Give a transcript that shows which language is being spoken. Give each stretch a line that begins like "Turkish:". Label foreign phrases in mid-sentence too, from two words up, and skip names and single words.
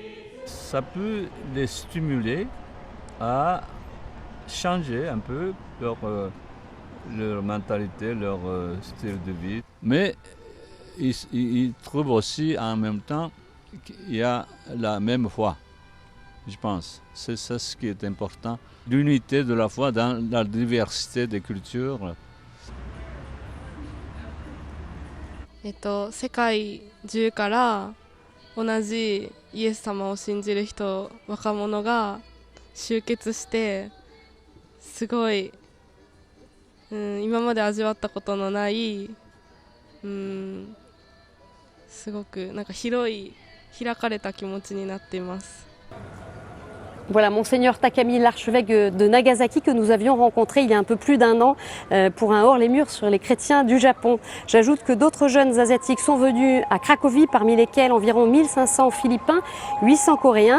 French: Ça peut les stimuler à changer un peu leur mentalité, leur style de vie. Mais ils trouvent aussi en même temps qu'il y a la même foi, je pense. C'est ça ce qui est important. L'unité de la foi dans la diversité des cultures.
Japanese: 世界中から同じイエス様を信じる人、若者が集結してすごい、今まで味わったことのない、すごくなんか広い開かれた気持ちになっています。
French: Voilà, Monseigneur Takami, l'archevêque de Nagasaki que nous avions rencontré il y a un peu plus d'1 an pour un hors-les-murs sur les chrétiens du Japon. J'ajoute que d'autres jeunes asiatiques sont venus à Cracovie, parmi lesquels environ 1500 Philippins, 800 Coréens.